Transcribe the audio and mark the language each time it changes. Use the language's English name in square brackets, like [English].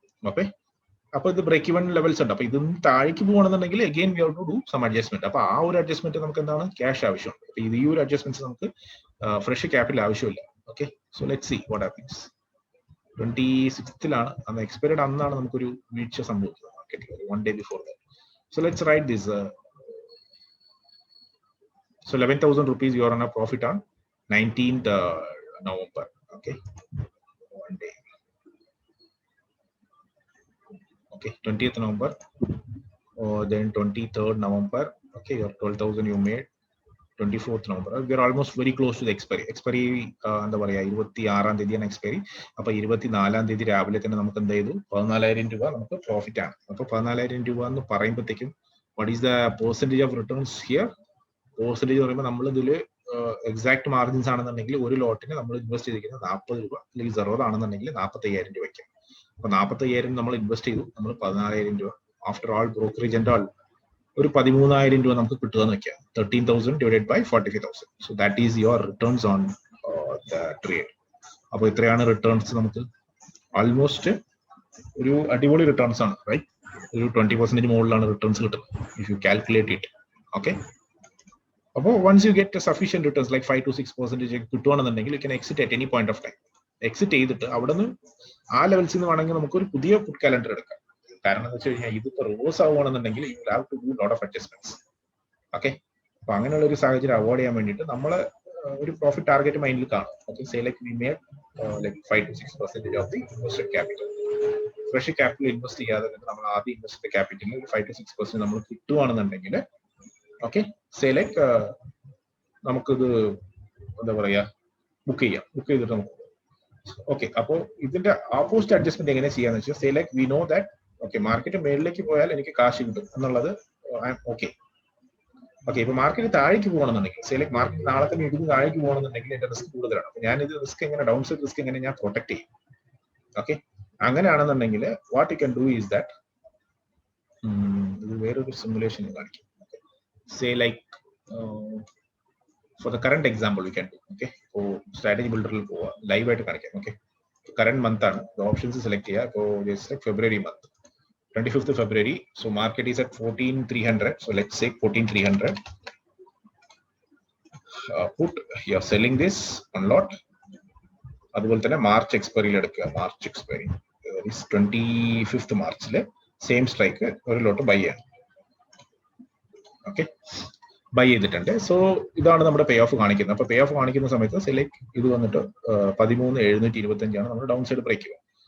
[Malayalam] Okay, അപ്പൊ ഇത് break even levels ഉണ്ട്. അപ്പൊ ഇതൊന്നും താഴേക്ക് പോകുകയാണെന്നുണ്ടെങ്കിൽ [English] Again we have to do some adjustment. [Malayalam] അപ്പൊ ആ ഒരു അഡ്ജസ്റ്റ്മെന്റ് നമുക്ക് എന്താണ്, ക്യാഷ് ആവശ്യമുണ്ട്. അപ്പൊ ഈ ഒരു അഡ്ജസ്റ്റ്മെന്റ് നമുക്ക് ഫ്രഷ് ക്യാപിറ്റൽ ആവശ്യമില്ല. Okay, [English] So let see what happens. [Malayalam] 26th അന്ന് എക്സ്പയർഡ് അന്നാണ് നമുക്കൊരു വീഴ്ച സംഭവിച്ചത് മാർക്കറ്റിൽ, [English] 1 day before that. So let's write this. So 11,000 rupees you are on a profit on 19th November. Okay, 1 day. Okay, 20th November, then 23rd November. Okay, your 12,000 you made. 24th November. We are almost very close to the expiry. [Malayalam] Expiry എന്താ പറയാ, 26-ാം തീയതിയാണ് expiry. അപ്പൊ 24-ാം തീയതി രാവിലെ തന്നെ നമുക്ക് എന്ത് ചെയ്തു, 14,000 രൂപ നമുക്ക് പ്രോഫിറ്റ് ആണ്. അപ്പൊ 14,000 രൂപ എന്ന് പറയുമ്പോഴത്തേക്കും [English] What is the percentage of returns here? [Malayalam] Percentage പറയുമ്പോൾ നമ്മൾ ഇതിൽ എക്സാക്ട് മാർജിൻസ് ആണെന്നുണ്ടെങ്കിൽ ഒരു ലോട്ടിന് നമ്മൾ ഇൻവെസ്റ്റ് ചെയ്തിരിക്കുന്നത് 40 രൂപ, അല്ലെങ്കിൽ 0 ആണെന്നുണ്ടെങ്കിൽ 45,000 രൂപയ്ക്ക്. അപ്പൊ 45,000 നമ്മൾ ഇൻവെസ്റ്റ് ചെയ്തു, നമ്മൾ 14,000 രൂപ [English] after all brokerage and all [Malayalam] ഒരു 13,000 രൂപ നമുക്ക് കിട്ടുക എന്ന് വെക്കാം. [English] 13,000 divided by 45,000. So that is your returns on the trade. [Malayalam] അപ്പോൾ ഇത്രയാണ് റിട്ടേൺസ്. നമുക്ക് ആൾമോസ്റ്റ് ഒരു അടിപൊളി റിട്ടേൺസ് ആണ്, റൈറ്റ്? ഒരു 20% മുകളിലാണ് റിട്ടേൺസ് കിട്ടുന്നത് [English] If you calculate it. [Malayalam] Okay, അപ്പോൾ [English] once you get sufficient returns like 5 to 6% [Malayalam] കിട്ടുവാണെന്നുണ്ടെങ്കിൽ [English] you can exit at any point of time. [Malayalam] Exit ചെയ്തിട്ട് അവിടെ നിന്ന് ആ ലെവൽസിൽ നിന്ന് വേണമെങ്കിൽ നമുക്ക് ഒരു പുതിയ പുട്ട് കാലണ്ടർ എടുക്കാം. കാരണം എന്താ വെച്ച് കഴിഞ്ഞാൽ ഇതിപ്പോ reverse ആവുകയാണെന്നുണ്ടെങ്കിൽ [English] you will have to do lot of adjustments. [Malayalam] Okay, അപ്പൊ അങ്ങനെയുള്ള ഒരു സാഹചര്യം അവോയ്ഡ് ചെയ്യാൻ വേണ്ടിയിട്ട് നമ്മള് ഒരു പ്രോഫിറ്റ് ടാർഗറ്റ് മൈൻഡിൽ കാണും. [English] Okay, say like we made like 5 to 6% of the invested capital. [Malayalam] Fresh capital invest ചെയ്യാതെ നമ്മൾ ആദ്യം ഇൻവെസ്റ്റഡ് ക്യാപിറ്റലിൽ 5 to 6% നമ്മൾ കിട്ടുവാണെന്നുണ്ടെങ്കിൽ ഓക്കെ, സേ ലൈക്ക് നമുക്കിത് എന്താ പറയാ ബുക്ക് ചെയ്തിട്ട് നമുക്ക് ഓക്കെ. അപ്പോൾ ഇതിന്റെ ഓപ്പോസിറ്റ് അഡ്ജസ്റ്റ്മെന്റ് എങ്ങനെ ചെയ്യാന്ന് വെച്ചാൽ say like [English] we know that [Malayalam] okay market മേളിലേക്ക് പോയാൽ എനിക്ക് കാശ് കിട്ടും എന്നുള്ളത് ഓക്കെ. ഓക്കെ, ഇപ്പൊ മാർക്കറ്റ് താഴേക്ക് പോകണമെന്നുണ്ടെങ്കിൽ സേ ലൈക്ക് മാർക്കറ്റ് നാളെ തന്നെ ഇടിഞ്ഞ് താഴേക്ക് പോകണമെന്നുണ്ടെങ്കിൽ എന്റെ റിസ്ക് കൂടുതലാണ്. അപ്പൊ ഞാൻ ഇത് റിസ്ക് എങ്ങനെ ഡൗൺ സൈഡ് റിസ്ക് എങ്ങനെ ഞാൻ പ്രൊട്ടക്ട് ചെയ്യും. ഓക്കെ, അങ്ങനെയാണെന്നുണ്ടെങ്കിൽ [English] what you can do is that [Malayalam] ഇത് വേറൊരു സിമുലേഷൻ കാണിക്കും. [English] Say like for the current example we can do. Okay, so strategy builder [Malayalam] il pova live aayittu kanikam. [English] Okay, so current month [Malayalam] aanu [English] the options select [Malayalam] cheya. [English] So just like February month 25th February, so market is at 14300. So let's say 14300 put you are selling this one lot. [Malayalam] അതുപോലെ തന്നെ March എക്സ്പയറിയിൽ എടുക്കുക. March expiry [English] is 25th [Malayalam] മാർച്ചിലെ same strike ഒരു ലോട്ട് by ചെയ്യണം. Okay, by ചെയ്തിട്ടുണ്ട്. So ഇതാണ് നമ്മുടെ പേ of കാണിക്കുന്നത്. അപ്പൊ പേ ഓഫ് കാണിക്കുന്ന സമയത്ത് സെലക്ട് ഇത് വന്നിട്ട് 13,725 നമ്മുടെ ഡൗൺ സൈഡ് ബ്രേക്ക് ചെയ്യുക.